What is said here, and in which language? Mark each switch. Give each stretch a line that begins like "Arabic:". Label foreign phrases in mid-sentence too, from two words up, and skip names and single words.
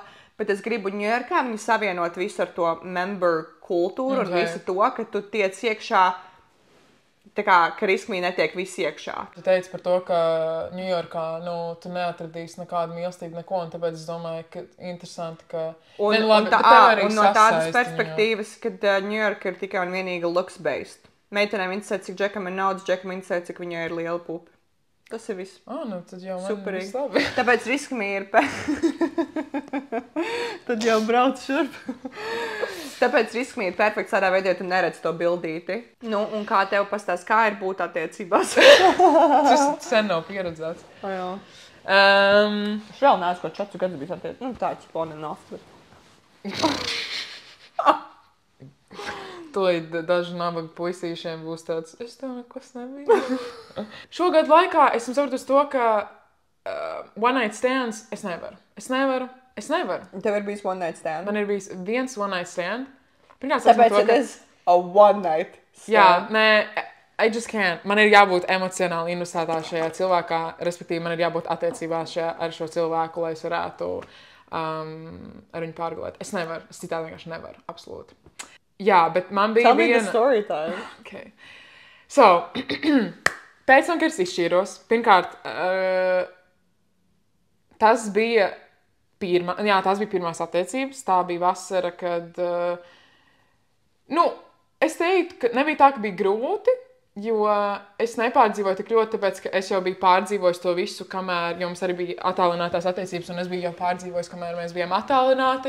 Latvian: Bet es gribu Ņujorkā viņu savienot visu ar to member kultūru un visu to, ka tu tiec iekšā, tā kā, ka riskmī netiek visi iekšā. Tu teici par to, ka Ņujorkā, tu neatradīsi nekādu mīlestību, neko, un tāpēc es domāju, ka interesanti, ka... Un no tādas perspektīvas, kad Ņujorka ir tikai un vienīgi looks-based. Meitenēm interesē, cik džekam ir naudas, džekam interesē, cik viņai ir liela pupa. Tas ir viss. Tad jau man superīgi. Labi. Tāpēc riskmī ir Tad jau brauc šurp. Tāpēc riskmī ir perfekts tādā veidā, ja tu neredz to bildīti. Un kā tev pastāst, kā ir būt attiecībās? Tas sen nav pieredzēts. Jā. Es vēl neesmu, ko 4 gadus bijis attiecībās. Tāds
English: on and off.
Latvian: Tūlīt daži nabaga puisīšiem būs tāds, es tev nekas nebiju. Šogad laikā esmu sapratusi to, ka
English: one night stands
Latvian: es nevaru. Tev ir bijis
English: one night stand?
Latvian: Man ir bijis viens
English: one night stand. Tāpēc it is a one night stand.
Latvian: Jā, nē,
English: I just can't.
Latvian: Man ir jābūt emocionāli investētā šajā cilvēkā, respektīvi man ir jābūt attiecībās ar šo cilvēku, lai es varētu ar viņu pārgulēt. Es nevaru, es citādi vienkārši nevaru, absolūti. Jā, bet man bija viena...
English: Tell me the story time.
Latvian: Okay. So, pēc tam, kad es izšķīros, pirmkārt, tās bija pirmās attiecības. Tā bija vasara, kad... es teiktu, ka nebija tā, ka bija grūti, jo es nepārdzīvoju tik ļoti, tāpēc, ka es jau biju pārdzīvojis to visu, kamēr jums arī bija attālinātās attiecības, un es biju jau pārdzīvojis, kamēr mēs bijām attālināti.